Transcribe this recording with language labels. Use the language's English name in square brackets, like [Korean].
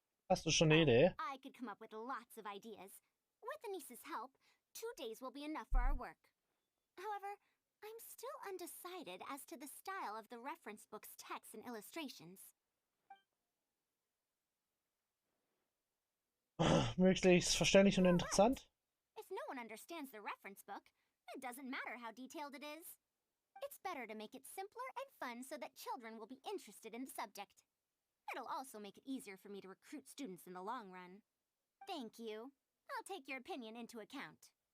[German] Hast du schon eine Idee? [English] I could come up with lots of ideas. With Anissa's help, 2 days will be enough for our work. However, I'm still undecided as to the style of the reference book's text and illustrations. [German] Möglichst verständlich und interessant. [English] If no one understands the reference book, it doesn't matter how detailed it is. It's better to make it simpler and fun so that children will be interested in the subject. It'll also make it easier for me to recruit students in the long run. Thank you. I'll take your opinion into account.